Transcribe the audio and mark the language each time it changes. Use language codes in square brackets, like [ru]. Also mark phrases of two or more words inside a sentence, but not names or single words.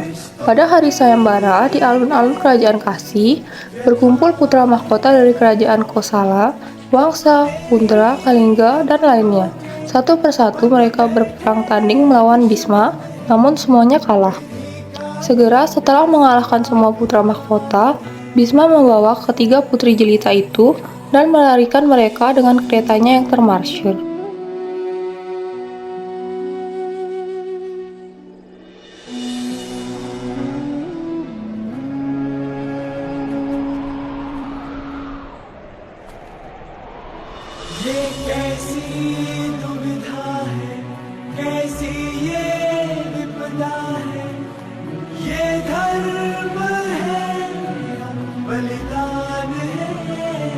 [id] Pada hari sayembara di alun-alun kerajaan Kasi, berkumpul putra mahkota dari kerajaan Kosala, Wangsa, Kundra, Kalingga, dan lainnya. Satu persatu mereka berperang tanding melawan Bisma, namun semuanya kalah. Segera setelah mengalahkan semua putra mahkota, Bisma membawa ketiga putri jelita itu dan melarikan mereka dengan keretanya yang termarsyir. [hi] ये कैसी दुविधा है, कैसी ये विपदा है, ये धर्म है या बलिदान है,